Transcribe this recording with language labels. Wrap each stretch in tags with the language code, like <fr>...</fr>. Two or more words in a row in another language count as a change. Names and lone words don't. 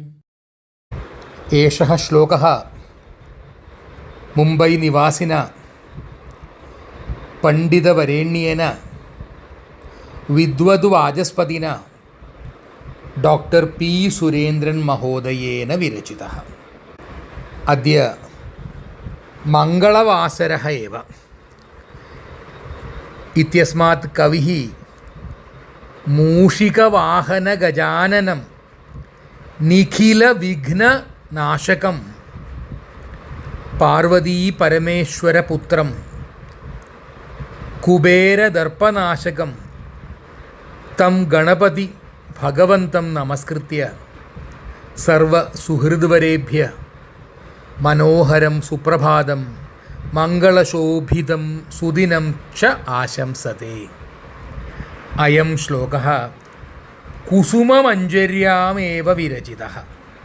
<sa>एषः श्लोकः मुम्बई निवासिन पण्डितवरेण्येन विद्वद्वाचस्पतिन डॉक्टर पी सुरेन्द्रन् महोदयेन विरचितः. अद्य मङ्गलवासरः एव इत्यस्मात् कविः मूषिकवाहनगजाननं निखिलविघ्ननाशकं पार्वतीपरमेश्वरपुत्रं कुबेरदर्पनाशकं तं गणपति भगवन्तं नमस्कृत्य सर्वसुहृद्वरेभ्य मनोहरं सुप्रभातं मङ्गलशोभितं सुदिनं च आशंसते. अयं श्लोकः कुसुममञ्जर्यामेव विरचितः.</sa>